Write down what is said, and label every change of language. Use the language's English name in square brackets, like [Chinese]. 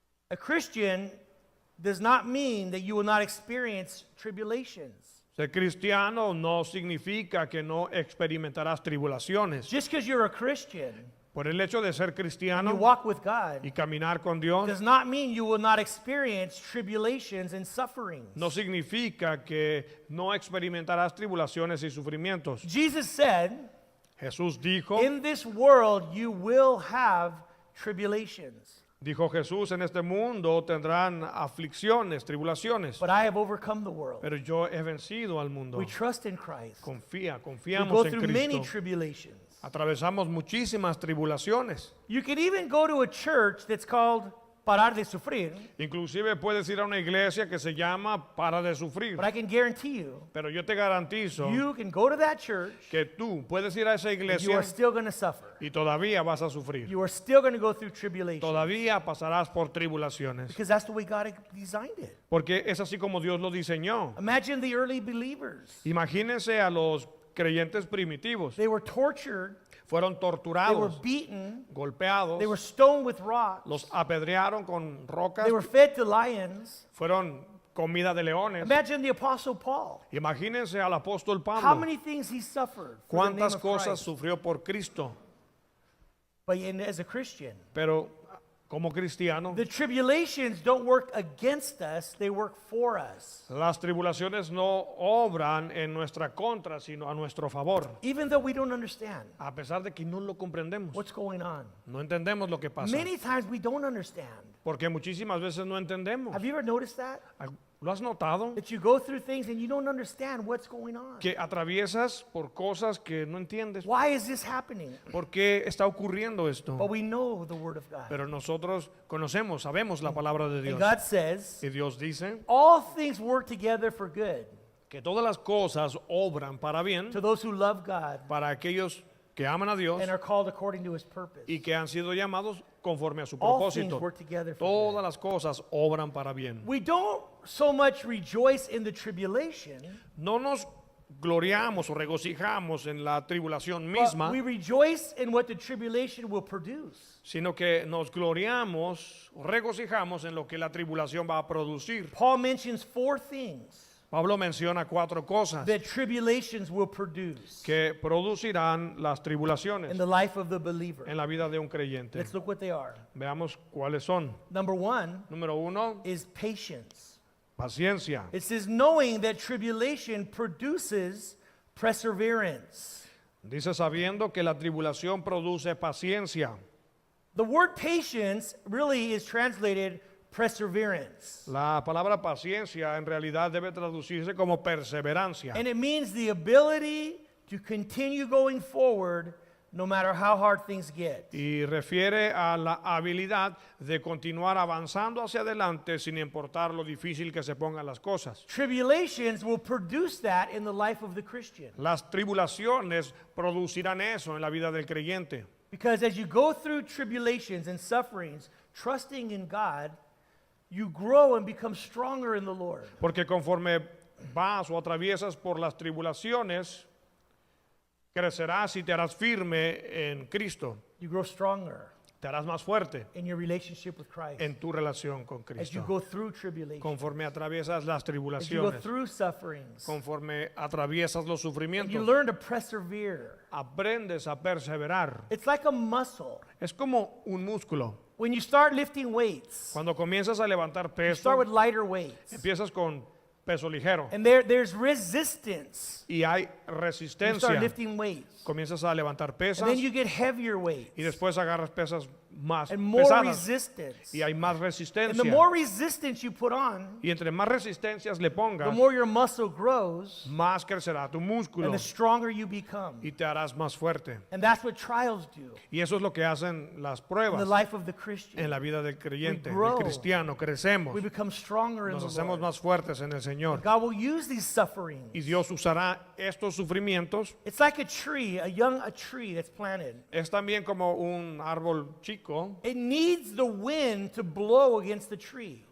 [English] A Christian does not mean that you will not experience tribulations. [Spanish] Ser cristiano no significa que no experimentarás tribulaciones. [English] Just because you're a Christian, [Spanish] Por el hecho de ser [English] you [Spanish] cristiano [English] walk with God, [Spanish] y caminar con Dios, [English] does not mean you will not experience tribulations and sufferings. [Spanish] no significa que no experimentarás tribulaciones y sufrimientos. [English] Jesus said, [Spanish] Jesús dijo, [English] in this world you will have tribulations, [Spanish] dijo Jesús, en este mundo tendrán aflicciones, tribulaciones, [English] but I have overcome the world. [Spanish] pero yo he vencido al mundo. [English] We trust in Christ. We [Spanish] Confiamos [English] go [Spanish] en [English] through many [Spanish] Cristo. [English] tribulations. [Spanish] Atravesamos muchísimas tribulaciones. [English] You could even go to a church that's called Parar de Sufrir, [Spanish] Inclusive puedes ir a una iglesia que se llama Para de Sufrir. [English] but I can guarantee you, [Spanish] Pero yo te garantizo [English] you can go to that church [Spanish] que tú puedes ir a esa [English] and you [Spanish] iglesia [English] are still going to suffer. [Spanish] y todavía vas a sufrir. [English] You are still going to go through tribulation [Spanish] Todavía pasarás por tribulaciones. [English] because that's the way God designed it. [Spanish] Porque es así como Dios lo diseñó. [English] Imagine the early believers. [Spanish] Imagínense a los creyentes primitivos. [English] They were tortured, [Spanish] Fueron [English] they were [Spanish] torturados, [English] beaten, [Spanish] golpeados, [English] they were stoned with rocks, [Spanish] los apedrearon con rocas, [English] they were fed to lions. [Spanish] fueron comida de leones. [English] Imagine the Apostle Paul. [Spanish] Imagínense al apóstol [English] How [Spanish] Pablo. [English] many things he suffered for the name [Spanish] Cuántas [English] of [Spanish] cosas [English] Christ. [Spanish] sufrió por Cristo. [English] But as a Christian, [Spanish] Pero como cristiano, [English] the tribulations don't work against us, they work for us. [Spanish] las tribulaciones no obran en nuestra contra, sino a nuestro favor. [English] Even though we don't understand [Spanish] A pesar de que no lo comprendemos, [English] what's going on. [Spanish] no entendemos lo que pasa. [English] Many times we don't understand. [Spanish] Porque muchísimas veces no entendemos. [English] Have you ever noticed that? [Spanish] ¿Lo has notado? [English] That you go through things and you don't understand what's going on. [Spanish] Que atraviesas por cosas que no entiendes. [English] Why is this happening? [Spanish] ¿Por qué está ocurriendo esto? [English] But we know the Word of God. [Spanish] Pero nosotros conocemos, sabemos la palabra de [English] And [Spanish] Dios. [English] God says, [Spanish] Y Dios dice [English] all things work together for good [Spanish] que todas las cosas obran para bien [English] to those who love God [Spanish] para aquellos que aman a Dios [English] and are called according to His purpose. [Spanish] y que han sido llamados conforme a su [English] All things [Spanish] propósito. [English] work together for [Spanish] Todas [English] good. [Spanish] las cosas obran para bien. [English] We don't so much rejoice in the tribulation, [Spanish] No nos gloriamos o regocijamos en la tribulación [English] but [Spanish] misma, [English] we rejoice in what the tribulation will produce. [Spanish] sino que nos gloriamos o regocijamos en lo que la tribulación va a producir. [English] Paul mentions 4 things [Spanish] Pablo menciona 4 cosas [English] that tribulations will produce [Spanish] que producirán las [English] in [Spanish] tribulaciones [English] the life of the believer. [Spanish] en la vida de un creyente. [English] Let's look what they are. [Spanish] Veamos cuáles son. [English] Number 1 [Spanish] Número 1, [English] is patience. [Spanish] paciencia. [English] It says, knowing that tribulation produces perseverance. [Spanish] Dice sabiendo que la tribulación produce paciencia. [English] The word patience really is translated perseverance. [Spanish] La palabra paciencia en realidad debe traducirse como perseverancia. [English] And it means the ability to continue going forward no matter how hard things get. [Spanish] Y refiere a la habilidad de continuar avanzando hacia adelante sin importar lo difícil que se pongan las cosas. [English] Tribulations will produce that in the life of the Christian. [Spanish] Las tribulaciones producirán eso en la vida del creyente. [English] Because as you go through tribulations and sufferings, trusting in God, you grow and become stronger in the Lord. [Spanish] Porque conforme vas o atraviesas por las tribulaciones, crecerás y te harás firme en Cristo. [English] You grow stronger [Spanish] Te harás más fuerte [English] in your relationship with Christ. [Spanish] en tu relación con [English] As you [Spanish] Cristo. [English] go through tribulation, [Spanish] Conforme atraviesas las [English] as you go [Spanish] tribulaciones, [English] through sufferings, [Spanish] conforme atraviesas los [English] and you [Spanish] sufrimientos, [English] learn to persevere. [Spanish] aprendes a perseverar. [English] It's like a muscle. [Spanish] Es como un músculo. [English] When you start lifting weights, [Spanish] Cuando comienzas a levantar [English] you [Spanish] peso, [English] start with lighter weights. [Spanish] empiezas con peso ligero [English] And there's resistance. [Spanish] y hay [English] You start [Spanish] resistencia. [English] lifting weights. [Spanish] Comienzas a levantar pesas [English] And then you get heavier weights. [Spanish] después agarras pesas más [English] and more [Spanish] pesadas [English] resistance. [Spanish] y hay más [English] And the [Spanish] resistencia. [English] more resistance you put on, [Spanish] Y entre más resistencias le [English] the [Spanish] pongas, [English] more your muscle grows [Spanish] más crecerá tu [English] and [Spanish] músculo [English] the stronger you become. [Spanish] y te harás más fuerte. [English] And that's what trials do [Spanish] Y eso es lo que hacen las [English] in the [Spanish] pruebas [English] life of the Christian. [Spanish] en la vida del creyente, del [English] grow. [Spanish] cristiano. Crecemos, [English] We become stronger in [Spanish] nos [English] the [Spanish] hacemos [English] Lord. [Spanish] más fuertes en el Señor. [English] God will use these sufferings. [Spanish] Y Dios usará estos sufrimientos. [English] It's like a tree, a tree that's planted. [Spanish] Es también como un árbol chico, [English] It needs the wind to blow against the tree.